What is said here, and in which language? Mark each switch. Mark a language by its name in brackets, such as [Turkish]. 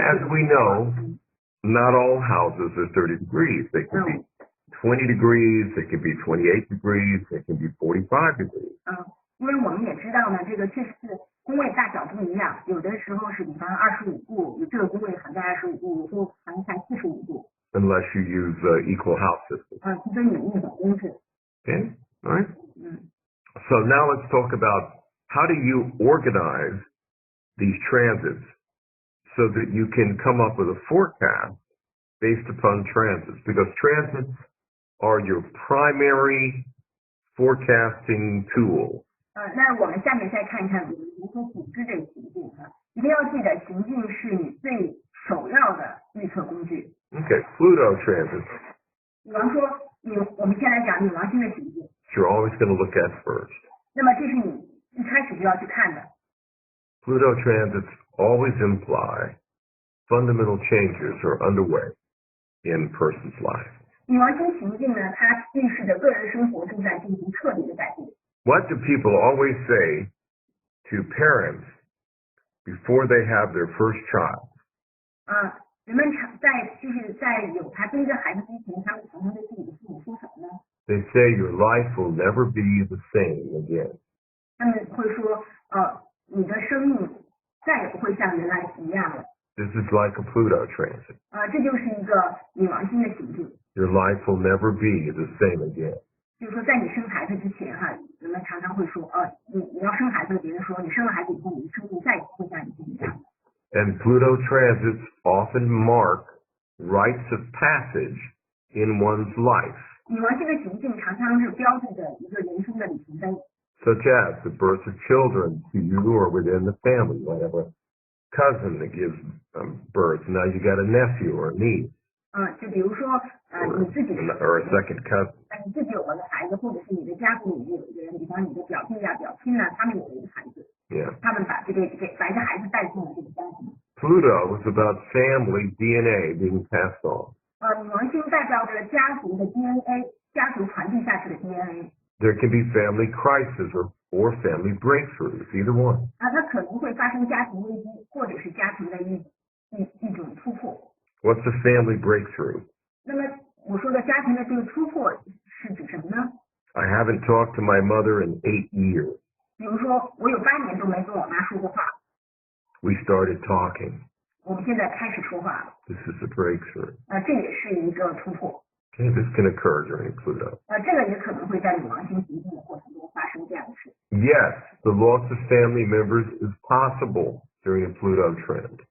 [English] As we know, not all houses are 30 degrees. They can be 20 degrees, they can be 28 degrees, they can be 45 degrees. [Chinese] 因为我们也知道呢，这个确实是宫位大小不一样，有的时候是比方25度，有这个宫位涵盖25度，有时候涵盖45度。 [English] Unless you use equal house system. [Chinese] 除非你用小公式。 [English] Okay, all right. So now let's talk about how do you organize these transits so that you can come up with a forecast based upon transits, because transits are your primary forecasting tool. [Chinese] 那我们下面再看一看如何组织这个行进一定要记得行进是你最首要的预测工具。 [English] Okay, Pluto transits. [Chinese] 比方说我们先来讲冥王星的行进。 [English] You're always going to look at first. [Chinese] 那么这是你一开始就要去看的。 [English] Pluto transits always imply fundamental changes are underway in a person's life. [Chinese] 冥王星行进呢，它预示着个人生活正在进行彻底的改变。 [English] What do people always say to parents before they have their first child? [Chinese] 人们在有他第一个孩子之前，他们常常对自己的父母说什么呢？ [English] They say your life will never be the same again. [Chinese] 他们会说，你的生命再也不会像原来一样了。 [English] This is like a Pluto transit. [Chinese] 这就是一个冥王星的行进。 [English] Your life will never be the same again. [Chinese] 就是说，在你生孩子之前人们常常会说，你要生孩子，别人说你生了孩子以后，你的生命再也不会像以前一样。 [English] And Pluto transits often mark rites of passage in one's life. [Chinese] 冥王星的行进常常是标志着一个人生的里程碑。 [English] Such as the birth of children to you or within the family. You might have a cousin that gives birth. Now you got a nephew or a niece. [Chinese] 就比如说你自己 [English] or a second cousin. [Chinese] 你自己有了个孩子，或者是你的家族里面有一个人，比方你的表弟表亲他们有了一个孩子。 [English] Yeah. [Chinese] 他们把一个孩子带进了这个家庭。 [English] Pluto is about family DNA being passed on. [Chinese] 冥王星代表着家族的 DNA， 家族传递下去的 DNA。 [English] There can be family crisis or family breakthroughs, either one. [Chinese] 它可能会发生家庭危机，或者是家庭的一种突破。 [English] What's a family breakthrough? [Chinese] 那么我说的家庭的这个突破是指什么呢？ [English] I haven't talked to my mother in 8 years. [Chinese] 比如说我有8年都没跟我妈说过话。 [English] We started talking. [Chinese] 我们现在开始说话了。 [English] This is a breakthrough. [Chinese] 这也是一个突破。 [English] Okay, this can occur during Pluto. [Chinese] 这个也可能会在冥王星行进的过程中发生这样的事。 [English] Yes, the loss of family members is possible during a Pluto trend.